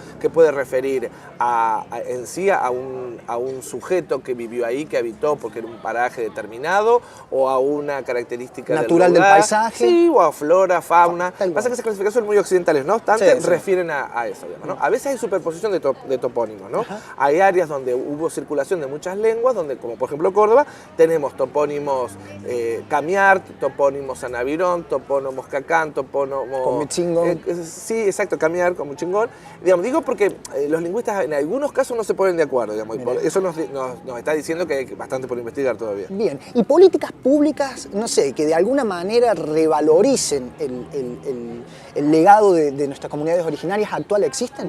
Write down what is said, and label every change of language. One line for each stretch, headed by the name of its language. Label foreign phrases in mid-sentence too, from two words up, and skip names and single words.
Spanish: Que puede referir en sí a un sujeto que vivió ahí, que habitó porque era un paraje determinado, o a una característica natural del paisaje. Sí, o a flora, fauna. Pasa que esas clasificaciones son muy occidentales, no obstante, refieren a eso, digamos, ¿no? A veces hay superposición de topónimos, ¿no? Hay áreas donde hubo circulación de muchas lenguas, donde, como por ejemplo Córdoba, tenemos topónimos Camiart, topónimos Anavirón, topónimos Cacán, topónimos... Comichingón. Sí, exacto, Camiart, Comichingón. Digamos, digo porque los lingüistas en algunos casos no se ponen de acuerdo, digamos, y eso nos está diciendo que hay bastante por investigar todavía. Bien, y políticas públicas, no sé, que de alguna manera revaloricen el legado de nuestras comunidades originarias actuales, ¿existen?